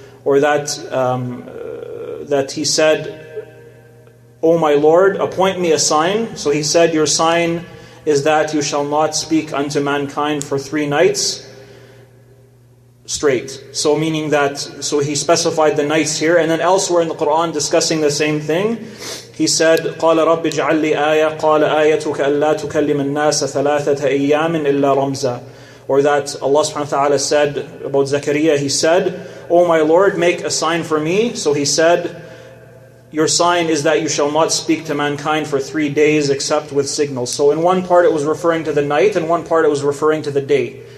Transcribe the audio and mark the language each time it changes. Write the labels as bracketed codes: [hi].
[en] Or that he said, O my Lord, appoint me a sign. So he said, your sign is that you shall not speak unto mankind for 3 nights straight. So meaning that, so he specified the nights here. And then elsewhere in the Quran discussing the same thing, he said, [ar] قَالَ رَبِّ اجْعَلْ لِي آيَةً قَالَ آيَتُكَ أَلَّا تُكَلِّمَ النَّاسَ ثَلَاثَةَ أَيَّامٍ إِلَّا رَمْزًا. [en] Or that Allah subhanahu wa ta'ala said about Zakaria, he said, O my Lord, make a sign for me. So he said, your sign is that you shall not speak to mankind for 3 days except with signals. So in one part it was referring to the night, and one part it was referring to the day.